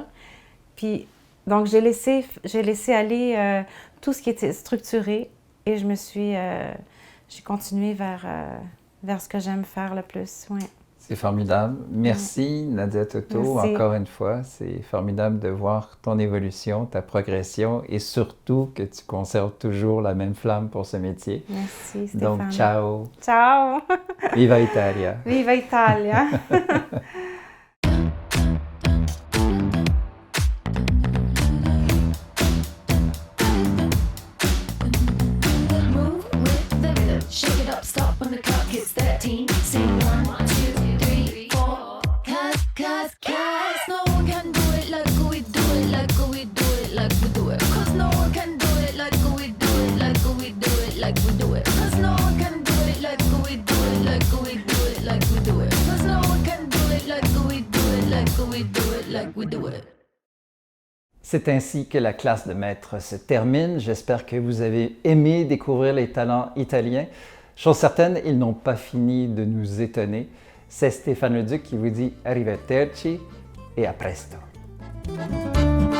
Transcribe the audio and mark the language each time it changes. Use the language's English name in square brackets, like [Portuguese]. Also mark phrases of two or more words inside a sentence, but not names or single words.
[French] Puis, donc, j'ai laissé aller tout ce qui était structuré et j'ai continué vers ce que j'aime faire le plus. Ouais. C'est formidable. Merci, Nadia Toto, Merci. encore une fois. C'est formidable de voir ton évolution, ta progression et surtout que tu conserves toujours la même flamme pour ce métier. Merci, Stéphane. Donc, ciao. Ciao. [Italian] Viva Italia. Viva Italia. [English] Shake it up, stop when the clock hits 13. Sing 1, 2, 3, 4. Cause no one can do it like we do it, like we do it, like we do it. Cause no one can do it like we do it, like we do it, like we do it. Cause no one can do it like we do it, like we do it, like we do it. Cause no one can do it like we do it, like we do it, like we do it. [French] C'est ainsi que la classe de maître se termine. J'espère que vous avez aimé découvrir les talents italiens. Chose certaine, ils n'ont pas fini de nous étonner. C'est Stéphane Leduc qui vous dit arrivederci et à presto.